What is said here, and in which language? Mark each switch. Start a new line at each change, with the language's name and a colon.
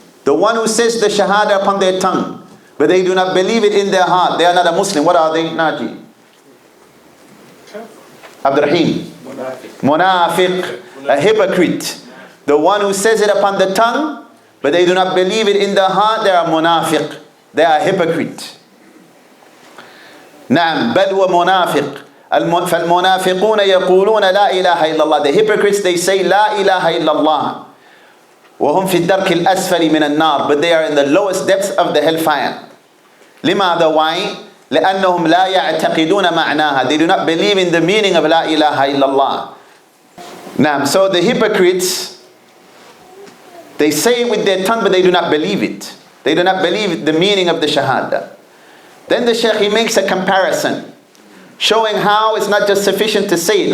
English: The one who says the Shahada upon their tongue, but they do not believe it in their heart, they are not a Muslim. What are they, Naji? Abdurrahim. Munafiq. A hypocrite. The one who says it upon the tongue, but they do not believe it in their heart, they are munafiq. They are hypocrite.
Arabic: نعم بل ومنافق. فالمنافقون يقولون لا إله إلا الله.
English: The hypocrites, they say
Arabic: لا إله إلا الله. وهم في الدرك الأسفل من النار.
English: But they are in the lowest depths of the hellfire.
Arabic: لماذا?
English: Why?
Arabic: لأنهم لا يعتقدون معناها.
English: They do not believe in the meaning of لا إله إلا الله. Now, so the hypocrites, they say it with their tongue, but they do not believe it. They do not believe the meaning of the Shahada. Then the Shaykh, he makes a comparison, showing how it's not just sufficient to say it.